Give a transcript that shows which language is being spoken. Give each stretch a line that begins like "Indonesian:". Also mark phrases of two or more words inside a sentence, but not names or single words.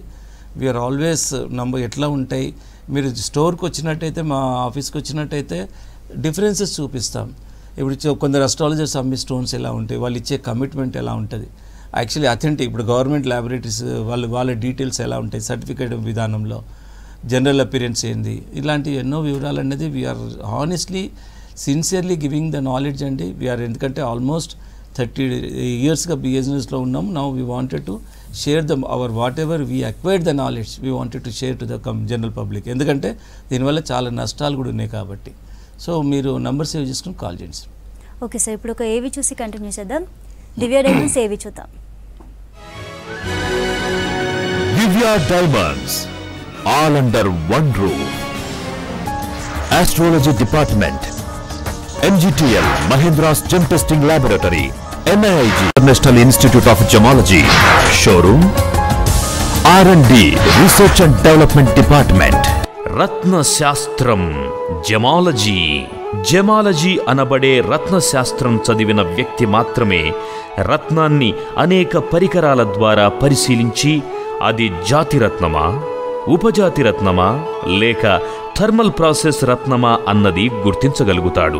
English: we're always number
Telugu: ఎట్లా ఉంటాయి, మీరు స్టోర్కి వచ్చినట్టయితే మా ఆఫీస్కి వచ్చినట్టయితే డిఫరెన్సెస్ చూపిస్తాం. ఇప్పుడు కొందరు అస్ట్రాలజర్స్ అమ్మే స్టోన్స్ ఎలా ఉంటాయి, వాళ్ళు ఇచ్చే కమిట్మెంట్ ఎలా ఉంటుంది,
English: actually authentic
Telugu: ఇప్పుడు
English: government laboratories
Telugu: వాళ్ళ డీటెయిల్స్ ఎలా ఉంటాయి, సర్టిఫికేట్ విధానంలో
English: general appearance
Telugu: ఏంది, ఇలాంటి ఎన్నో వివరాలు అనేది
English: we're honestly sincerely giving the knowledge
Telugu: అండి. వీఆర్ ఎందుకంటే
English: almost 30 years
Telugu: గా బిజినెస్లో ఉన్నాము.
English: now we wanted to share our whatever we acquired the knowledge we wanted to share to the general public.
Telugu: ఎందుకంటే దీనివల్ల చాలా నష్టాలు కూడా ఉన్నాయి కాబట్టి. సో మీరు నంబర్ సేవ్ చేసుకుని కాల్ చేయండి సార్. ఓకే సార్, ఇప్పుడు ఒక ఏవి చూసి కంటిన్యూ చేద్దాం. దివ్య డైమండ్స్ ఏవి చూద్దాం.
English: Divya Diamonds all under one roof. astrology department, MGTL Mahindra's Gem Testing Laboratory, NIIG International Institute of Gemology, Showroom, R&D Research and Development Department.
Telugu: రత్న శాస్త్రం జెమాలజీ. జెమాలజీ అనబడే రత్న శాస్త్రం చదివిన వ్యక్తి మాత్రమే రత్నాన్ని అనేక పరికరాల ద్వారా పరిశీలించి అది జాతి రత్నమా, ఉపజాతి రత్నమా లేక
English: thermal process
Telugu: రత్నమా అన్నది గుర్తించగలుగుతాడు.